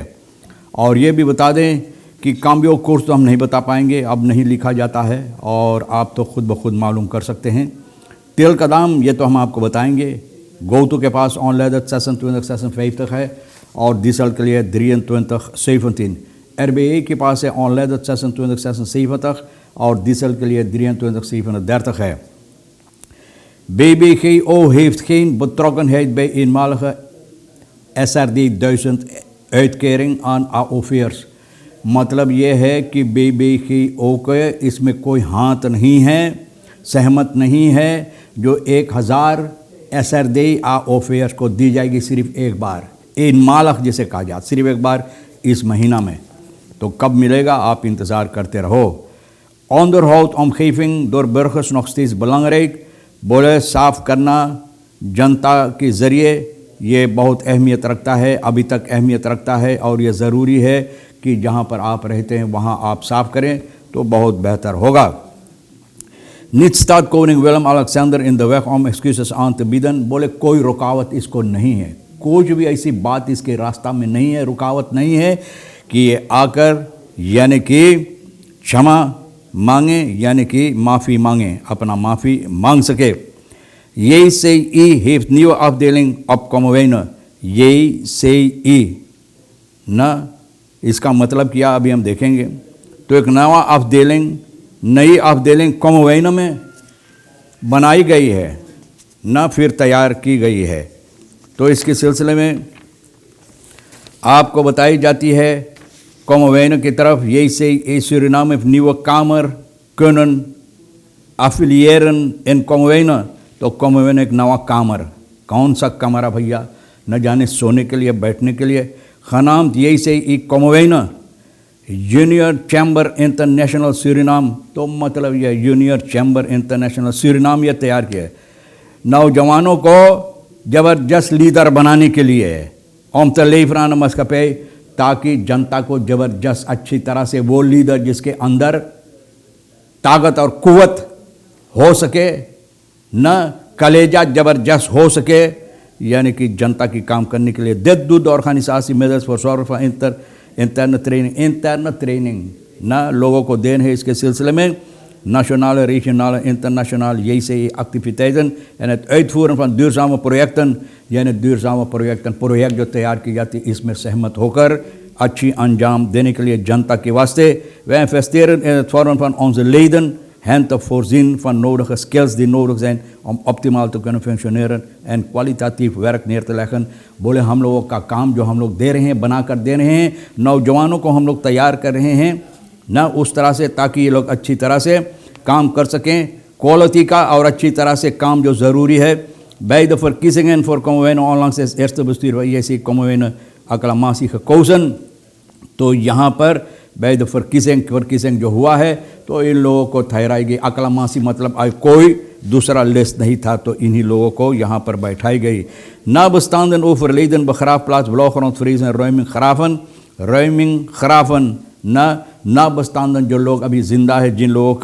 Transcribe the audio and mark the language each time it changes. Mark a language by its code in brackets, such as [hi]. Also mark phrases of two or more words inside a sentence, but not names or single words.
[hns] और ये भी बता दें कि काम्बियो कोर्स तो हम नहीं बता पाएंगे, अब नहीं लिखा जाता है और आप तो खुद ब खुद मालूम कर सकते हैं। तेल का दाम ये तो हम आपको बताएंगे। गोतु के पास [en] online session [hns] 20 तक है और डीजल के लिए 23 RBA के पास है [en] online session [hns] 20 तक और डीजल के लिए 23 तक है। [nl] BBG heeft geen betrokkenheid bij eenmalige SRD-1000 uitkering aan AOV'ers। [hns] मतलब ये है कि BBGO के इसमें कोई हाथ नहीं है, सहमत नहीं है। जो 1000 SRD AOV'ers को दी जाएगी सिर्फ एक बार, eenmalig जिसे कहा जाता, सिर्फ एक बार इस महीना में। तो कब मिलेगा आप इंतज़ार करते रहो। [nl] Onderhoud omgeving door burgers nog steeds belangrijk। [hns] बोले साफ़ करना जनता के ज़रिए ये बहुत अहमियत रखता है, अभी तक अहमियत रखता है और ये ज़रूरी है कि जहाँ पर आप रहते हैं वहाँ आप साफ़ करें तो बहुत बेहतर होगा। [nl] Niet staat koning Willem-Alexander in de weg om excuses aan te bieden। [hns] बोले कोई रुकावट इसको नहीं है, कुछ भी ऐसी बात इसके रास्ता में नहीं है, रुकावट नहीं है कि ये आकर यानी कि क्षमा मांगे, यानी कि माफ़ी मांगे, अपना माफ़ी मांग सके। [nl] यही से ई heeft nieuwe afdeling opkomen। [hns] यही से ई न इसका मतलब क्या अभी हम देखेंगे। तो एक नवा afdeling, नई afdeling कोमवेन में बनाई गई है, न फिर तैयार की गई है। तो इसके सिलसिले में आपको बताई जाती है कोमवेन की तरफ। [nl] यही से सूरीनाम heeft nieuwe kamer kunnen affiliëren in कोमवेन। [hns] तो कोमवेन एक नवा कामर, कौन सा कमरा भैया, न जाने सोने के लिए बैठने के लिए। खनाम यही से ई कोमवेन जूनियर चैम्बर इंटरनेशनल सूरीनाम। तो मतलब ये जूनियर चैम्बर इंटरनेशनल सूरीनाम ये तैयार किया है नौजवानों को ज़बरदस्त लीडर बनाने के लिए [nl] om te leveren aan de maatschappij, [hns] ताकि जनता को ज़बरदस्त अच्छी तरह से वो लीडर जिसके अंदर ताकत और कुव्वत हो सके, न कलेजा ज़बरदस्त हो सके, यानी कि जनता की काम करने के लिए। [nl] Dit doet de organisatie middels voor zorg van interne training [hns] न लोगों को देन है इसके सिलसिले में [nl] nationale, regionale, internationale JCE-activiteiten en het uitvoeren van duurzame projecten, यानी duurzame projecten, [hns] प्रोजेक्ट जो तैयार की जाती है इसमें सहमत होकर अच्छी अंजाम देने के लिए जनता के वास्ते। [nl] wij investeren in het vormen van onze leden hen te voorzien van nodige skills die nodig zijn om optimaal te kunnen functioneren en kwalitatief werk neer te leggen। [hns] बोले हम लोगों का काम जो हम लोग दे रहे हैं, बना कर दे रहे हैं, नौजवानों को हम लोग तैयार कर रहे हैं ना उस तरह से ताकि ये लोग अच्छी तरह से काम कर सकें, क्वालिटी का और अच्छी तरह से काम जो ज़रूरी है। [nl] Bij de verkiezingen voor Kommerwijnen onlangs is eerste bestuur van JC Kommerwijnen acclamatie gekozen। [hns] तो यहाँ पर [nl] bij de verkiezing [hns] जो हुआ है तो इन लोगों को ठहराई गई acclamatie, मतलब कोई दूसरा लिस्ट नहीं था तो इन्हीं लोगों को यहाँ पर बैठाई गई। [nl] Nabestaanden overleden begraafplaats Blauwgrondvrees en Ruiming Graven nabestaanden [hns] जो लोग अभी ज़िंदा है, जिन लोगों